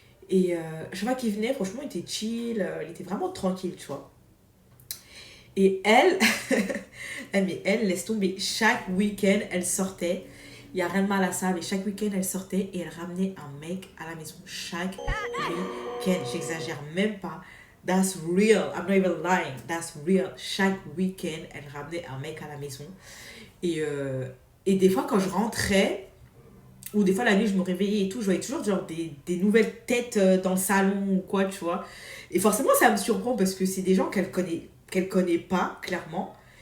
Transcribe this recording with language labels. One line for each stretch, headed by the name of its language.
French: Et chaque fois qu'il venait, franchement, il était chill, il était vraiment tranquille, tu vois. Et elle, elle laisse tomber, chaque week-end, elle sortait. Il n'y a rien de mal à ça, mais chaque week-end, elle sortait et elle ramenait un mec à la maison. Chaque week-end, j'exagère même pas.
English: That's real, I'm not even lying, that's real.
French: Chaque week-end, elle ramenait un mec à la maison. Et des fois, quand je rentrais, ou des fois la nuit, je me réveillais et tout, je voyais toujours genre des nouvelles têtes dans le salon ou quoi, tu vois. Et forcément, ça me surprend parce que c'est des gens qu'elle connaît pas, clairement.